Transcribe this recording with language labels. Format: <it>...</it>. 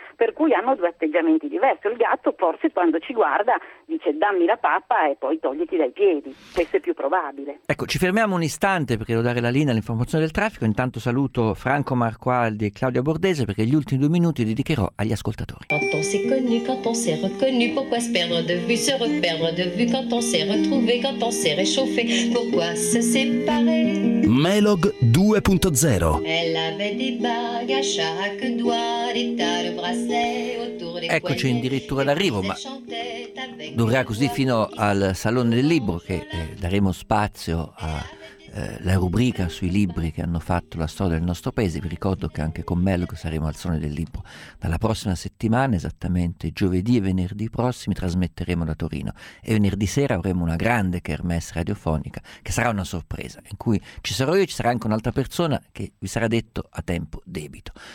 <it>Per cui hanno due atteggiamenti diversi. Il gatto forse quando ci guarda dice dammi la pappa e poi togliti dai piedi. Questo è più probabile. Ecco, ci fermiamo un istante perché devo dare la linea all'informazione del traffico. Intanto saluto Franco Marqualdi e Claudia Bordese perché gli ultimi due minuti li dedicherò agli ascoltatori.</it> <fr>Connu quand on s'est reconnu, pourquoi se perdre de vue, se reperdre de vue quand on s'est retrouvé, quand on s'est réchauffé, pourquoi se séparer?</fr> <it>Melog 2.0.</it> <fr>Elle avait des bagues à chaque doigt, des tas de bracelets autour des.</fr> <it>Eccoci addirittura d'arrivo, ma durerà così fino al Salone del Libro che daremo spazio a la rubrica sui libri che hanno fatto la storia del nostro paese. Vi ricordo che anche con Melog saremo al Salone del Libro dalla prossima settimana, esattamente giovedì e venerdì prossimi trasmetteremo da Torino e venerdì sera avremo una grande kermesse radiofonica che sarà una sorpresa, in cui ci sarò io e ci sarà anche un'altra persona che vi sarà detto a tempo debito.</it>